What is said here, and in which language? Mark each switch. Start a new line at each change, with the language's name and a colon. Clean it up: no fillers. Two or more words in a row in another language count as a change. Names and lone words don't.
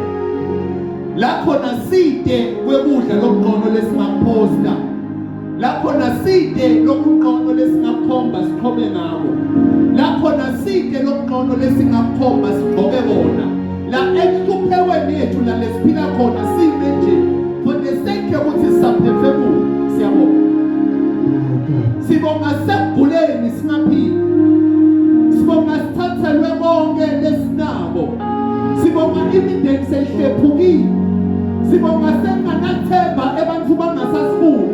Zulu: La khona side kwekudla lokugqono lesingaphosta. La khona side lokugqono lesingakhomba siqhobe ngabo. La khona side lokugqono lesingakhomba sigqoke bona. La ekuhluphekweni yethu la lesiphila khona sime nje
English: for the sake
Zulu: yokuthi sisaphefemula. Siyabonga. Sibonga sekuguleni singaphili. Sibonga sithathelwe konke lesinabo. Sibonga imindeni seyihlephukile. Sibonga senganathemba ebantu bangasasifuni.